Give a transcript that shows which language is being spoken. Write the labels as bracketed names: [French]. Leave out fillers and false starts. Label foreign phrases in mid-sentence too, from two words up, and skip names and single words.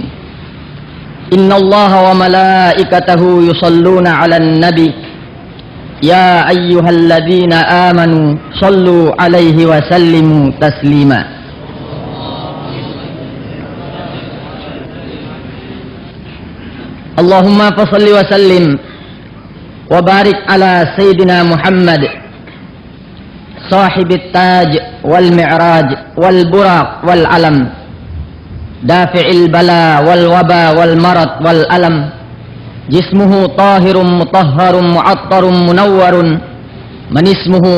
[Arabic] إن الله وملائكته يصلون على النبي يا أيها الذين آمنوا صلوا عليه وسلموا تسليما. اللهم فصل وسلم وبارك على سيدنا محمد صاحب التاج والمعراج والبراق والعلم دافع البلاء والوباء والمرض والألم جسمه طاهر مطهر معطر منور من اسمه